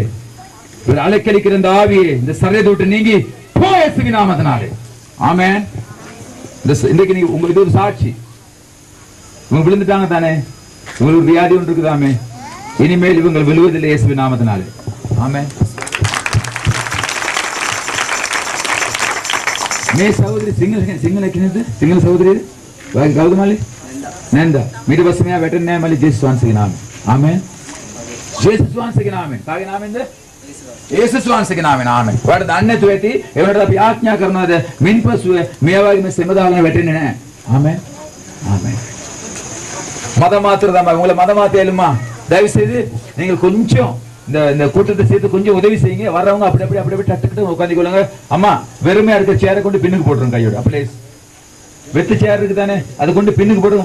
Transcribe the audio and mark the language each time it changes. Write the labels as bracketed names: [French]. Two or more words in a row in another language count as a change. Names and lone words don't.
[Tamil] ஒரு அலைக்கழிக்கிற இந்த ஆவியே இந்த சரீரத்தை விட்டு நீங்கி போ இயேசுவின் நாமத்தினாலே. ஆமென். இன்றைக்கு நீங்க உங்களுக்கு ஒரு சாட்சி. இவங்க விழுந்துட்டாங்க தானே, உங்களுக்கு வியாதி ஒன்று இருக்குதாமே, இனிமேல் இவங்க விழுவதில்லை இயேசுவின் நாமத்தினாலே. ஆமென். [Sinhala] මේ සහෝදරි සිංහල කෙනෙක්ද? සිංහල සහෝදරියද? ඔයාගේ කවුද මල්ලි? නැන්දා. ඊට පස්සේ මෙයා වැටෙන්නේ නැහැ මල්ලි ජේසුස් වහන්සේගේ නාමයෙන්. ආමෙන්. ජේසුස් වහන්සේගේ නාමයෙන්. කාගේ නාමයෙන්ද? යේසුස් වහන්සේගේ නාමයෙන්. ආමෙන්. ඔයාලට දන්නේ නැතුව ඇති. ඒ වුණාට අපි ආඥා කරනවාද මින්පසුව මේ වගේ මේ සෙම දාලා වැටෙන්නේ නැහැ. ආමෙන්. [Tamil] ஆமென். மத மாத்திரம் தான். உங்களை மத மாத்தியலுமா தயவு செய்து நீங்கள் கொஞ்சம் இந்த கூட்டத்தை சேர்த்து கொஞ்சம் உதவி செய்யுங்க. வர்றவங்க அப்படி அப்படி அப்படி டட்டுக்கிட்டு உட்காந்துக்கொள்ளுங்க. அம்மா வெறுமையா இருக்க சேரை கொண்டு பின்னுக்கு போட்டுருங்க. கையோட அப்படியே வெத்து சேர் இருக்கு தானே, அது கொண்டு பின்னுக்கு போட்டுருங்க.